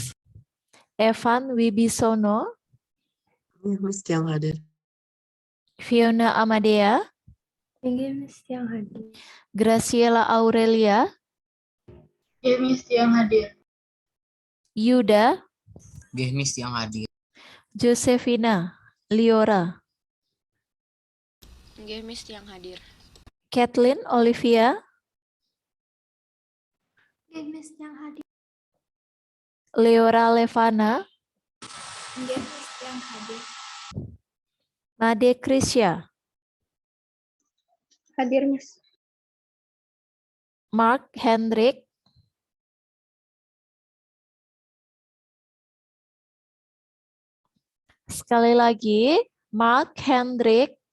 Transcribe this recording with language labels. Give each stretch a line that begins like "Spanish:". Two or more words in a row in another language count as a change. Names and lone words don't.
Indonesian: Evan Wibisono. Miss, yang hadir. Fiona Amadea. Nggih, Miss, yang hadir. Graciela Aurelia. Nggih, Miss, yang hadir. Yuda. Nggih, Miss, yang hadir. Josefina. Liora. Nggih, Miss, yang hadir. Kathleen Olivia. Nggih, Miss, yang hadir. Leora Levana. Nggih, Miss, yang hadir. Made Krisya. Hadir, Miss. Mark Hendrik. Sekali lagi, Mark Hendrik.